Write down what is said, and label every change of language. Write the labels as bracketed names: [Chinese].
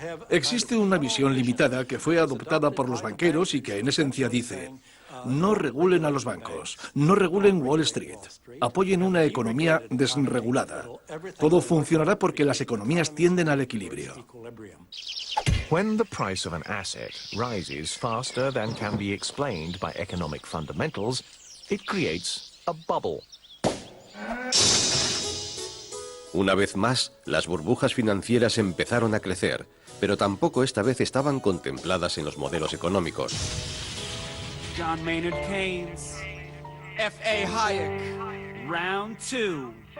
[Spanish] Existe una visión limitada que fue adoptada por los banqueros y que en esencia dice: no regulen a los bancos, no regulen Wall Street, apoyen una economía desregulada. Todo funcionará porque las economías tienden al equilibrio. [English] When the price of an asset rises faster than can be explained by economic fundamentals, it creates a bubble. [Spanish] Una vez más, las burbujas financieras empezaron a crecer, pero tampoco esta vez estaban contempladas en los modelos económicos. [English] John Maynard Keynes, F.A. Hayek, round 2.